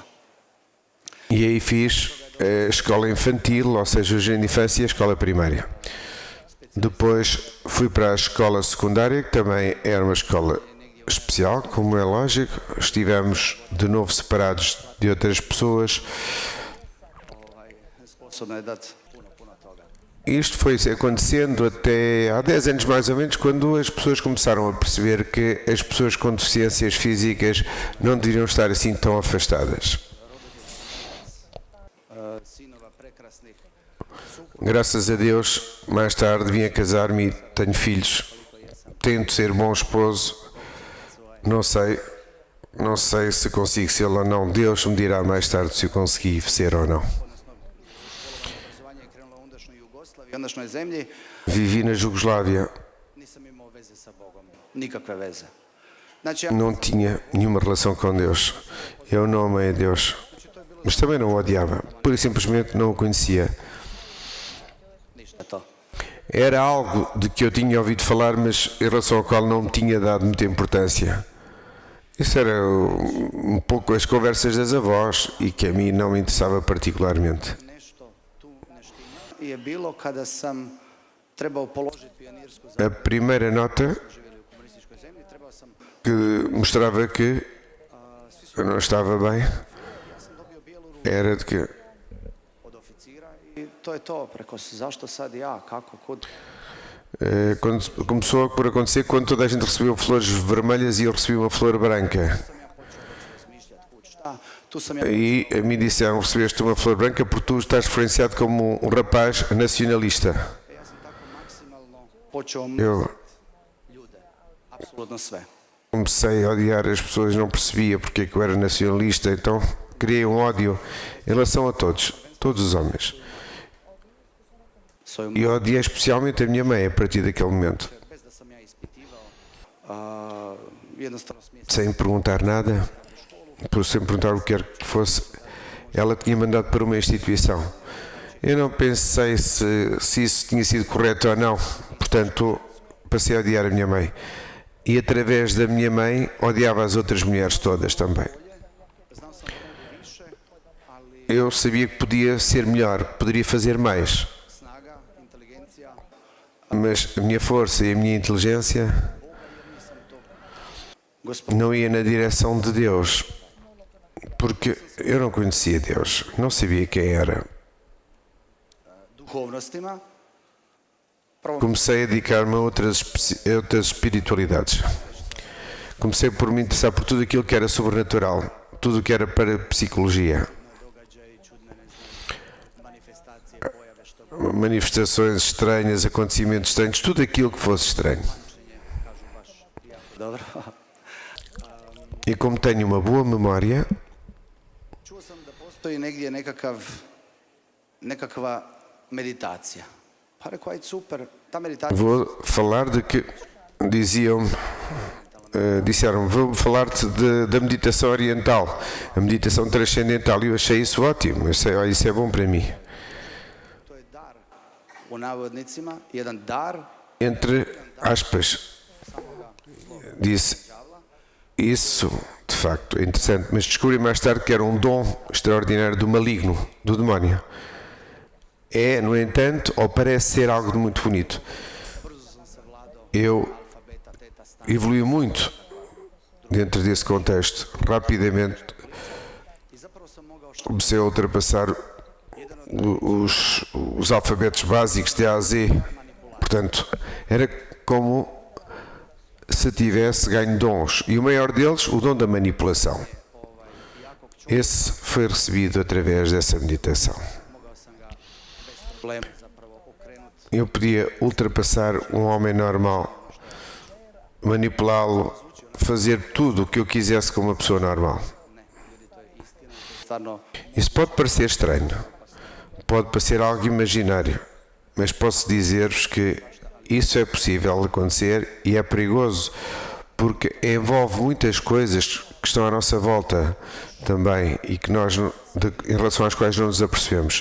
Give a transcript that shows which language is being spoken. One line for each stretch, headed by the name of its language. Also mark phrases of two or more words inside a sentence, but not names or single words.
Portuguese: E aí fiz a escola infantil, ou seja, o jardim de infância e a escola primária. Depois fui para a escola secundária, que também era uma escola especial, como é lógico. Estivemos de novo separados de outras pessoas.
Croatian: Sposobno je dati puno toga.
Portuguese: Isto foi acontecendo até há 10 anos mais ou menos, quando as pessoas começaram a perceber que as pessoas com deficiências físicas não deveriam estar assim tão afastadas.
Croatian: Sinova prekrasnih.
Portuguese: Graças a Deus, mais tarde vim a casar-me e tenho filhos. Tento ser bom esposo. Não sei se consigo ser ou não. Deus me dirá mais tarde se eu consegui ser ou não.
Croatian: Obrazovanje je krenulo u ondašnjoj Jugoslaviji, ondašnjoj zemlji.
Portuguese: Vivi na Jugoslávia,
Croatian: Nisam imao veze sa Bogom. Nikakve veze. Znači, ja...
Portuguese: não tinha nenhuma relação com Deus. Eu não amei a Deus, mas também não o odiava. Pura e simplesmente não o conhecia.
Croatian: Ništa to.
Portuguese: Era algo de que eu tinha ouvido falar, mas em relação ao qual não me tinha dado muita importância. Isso era um pouco as conversas das avós e que a mim não me interessava particularmente.
Croatian: Nešto tu ne štima je bilo kada sam trebao položiti pionirsku za
Portuguese: A primeira nota
Croatian: živjeli u komunističkoj zemlji, trebao sam,
Portuguese: que mostrava que eu não estava bem
Croatian: ja sam dobio bijelu ruku
Portuguese: era de que
Croatian: od oficira i to je to. Preko zašto sad ja, kako, kud?
Portuguese: quando começou por acontecer quando toda a gente recebeu flores vermelhas e eu recebi uma flor branca.
Croatian: Sam ja počeo razmišljati kud, šta? Tu sam ja
Portuguese: E a mim disseram, recebeste uma flor branca porque tu estás referenciado como um rapaz nacionalista.
Croatian: ja sam tako maksimalno počeo
Portuguese: Eu
Croatian: ljude, apsolutno sve.
Portuguese: comecei a odiar as pessoas, não percebia porque é que eu era nacionalista, então criei um ódio em relação a todos os homens.
Croatian: Svoju
Portuguese: E odiei especialmente a minha mãe a partir daquele momento.
Croatian: bez da sam ja ispitivao, jednostavno smije
Portuguese: Sem perguntar nada, sem perguntar o que quer que fosse, ela tinha mandado para uma instituição. Eu não pensei se isso tinha sido correto ou não, portanto passei a odiar a minha mãe. E através da minha mãe odiava as outras mulheres todas também.
Croatian: znao sam mnogo više, ali
Portuguese: eu sabia que podia ser melhor, que poderia fazer mais,
Croatian: snaga, inteligencija,
Portuguese: mas a minha força e a minha inteligência
Croatian: Gospod,
Portuguese: não ia na direção de Deus, porque eu não conhecia Deus, não sabia quem era.
Croatian: duhovnostima, prvo
Portuguese: Comecei a dedicar-me a outras espiritualidades. Comecei por me interessar por tudo aquilo que era sobrenatural, tudo o que era para psicologia,
Croatian: događaji, čudne, ne znam, manifestacije, pojave, što
Portuguese: manifestações estranhas, acontecimentos estranhos, tudo aquilo que fosse estranho.
Croatian: kažu baš jako dobro.
Portuguese: E como tenho uma boa memória,
Croatian: Čuo sam da postoji negdje nekakva meditacija. Pa rekao, ajde super, ta meditacija
Portuguese: vou falar de que disseram, vou falar-te da meditação oriental, a meditação transcendental, e eu achei isso ótimo, eu sei, olha, isso é bom para mim.
Croatian: to je dar, u navodnicima, jedan dar
Portuguese: Entre aspas, disse, isso de facto é interessante, mas descobri mais tarde que era um dom extraordinário do maligno, do demónio. É, no entanto, ou parece ser algo de muito bonito. Eu
Croatian: alfa, beta, teta, stan.
Portuguese: evolui muito dentro desse contexto. Rapidamente
Croatian: I zapravo sam mogao
Portuguese: comecei a ultrapassar os alfabetos básicos de A a Z. Portanto, era como se tivesse ganho dons. E o maior deles, o dom da manipulação. Esse foi recebido através dessa meditação.
Croatian: mogao sam ga bez problema zapravo okrenuti.
Portuguese: Eu podia ultrapassar um homem normal, manipulá-lo, fazer tudo o que eu quisesse com uma pessoa normal.
Croatian: Ne, ljudi, to je istina. Stvarno,
Portuguese: Isso pode parecer estranho, pode parecer algo imaginário, mas posso dizer-vos que isso é possível acontecer e é perigoso, porque envolve muitas coisas que estão à nossa volta também e que nós, em relação às quais não nos apercebemos.